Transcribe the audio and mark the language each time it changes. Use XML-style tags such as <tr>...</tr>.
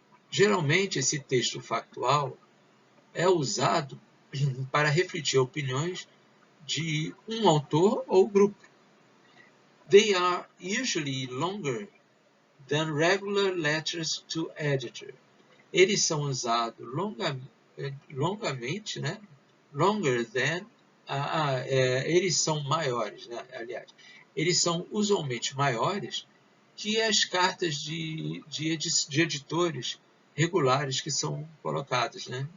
<pt>Geralmente, esse texto factual é usado para refletir opiniões de um autor ou grupo.</pt> <en>They are usually longer than regular letters to editor.</en> <pt>Eles são usados longamente, né?</pt> <en>Longer than,</en> <pt>eles são maiores, né? Aliás, eles são usualmente maiores que as cartas de editores regulares que são colocadas, né?</pt>